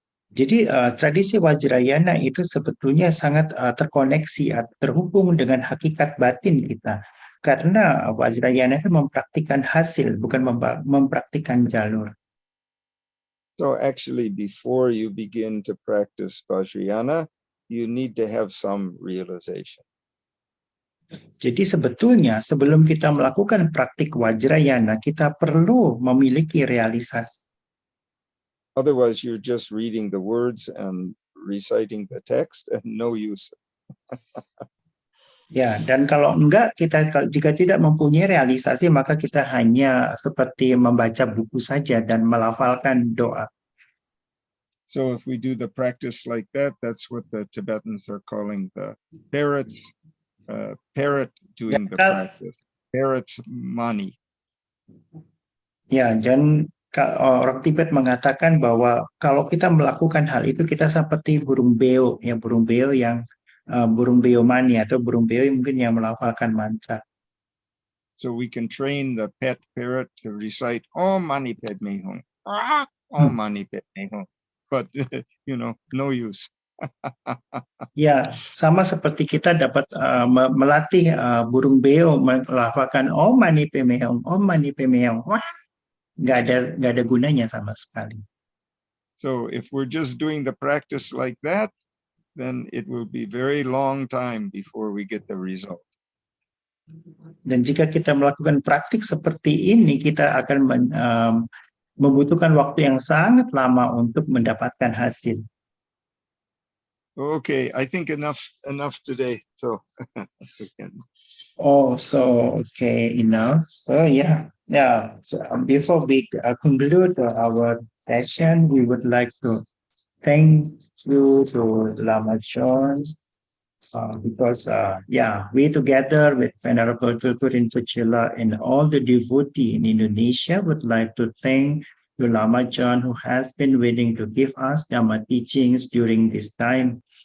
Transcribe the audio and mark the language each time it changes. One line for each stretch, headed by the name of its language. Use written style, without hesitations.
Indonesian: Jadi tradisi Vajrayana itu sebetulnya sangat terkoneksi, terhubung dengan hakikat batin kita. Karena Vajrayana itu mempraktikkan hasil, bukan mempraktikkan jalur.
English: So actually, before you begin to practice Vajrayana, you need to have some realization.
Indonesian: Jadi sebetulnya sebelum kita melakukan praktik Vajrayana, kita perlu memiliki realisasi.
English: Otherwise, you're just reading the words and reciting the text and no use.
Indonesian: Ya, dan kalau enggak, jika tidak mempunyai realisasi, maka kita hanya seperti membaca buku saja dan melafalkan doa.
English: So if we do the practice like that, that's what the Tibetans are calling the parrot doing the practice. Parrot mani.
Indonesian: Ya, dan orang Tibet mengatakan bahwa kalau kita melakukan hal itu, kita seperti burung beo, ya burung beo yang burung beo mani atau burung beo yang mungkin yang melafalkan mantra.
English: So we can train the pet parrot to recite Om Mani Padme Hum, Om Mani Padme Hum, but no use.
Indonesian: Ya, sama seperti kita dapat melatih burung beo melafalkan Om Mani Padme Hum, Om Mani Padme Hum. Wah, nggak ada gunanya sama sekali.
English: So if we're just doing the practice like that, then it will be very long time before we get the result.
Indonesian: Dan jika kita melakukan praktik seperti ini, kita akan membutuhkan waktu yang sangat lama untuk mendapatkan hasil.
English: Okay, I think enough today. So okay, enough. So yeah. So before we conclude our session, we would like to thank you to Lama John because we together with Venerable Tulku Rinpoche and all the devotee in Indonesia would like to thank to Lama John, who has been willing to give us Dhamma teachings during this time.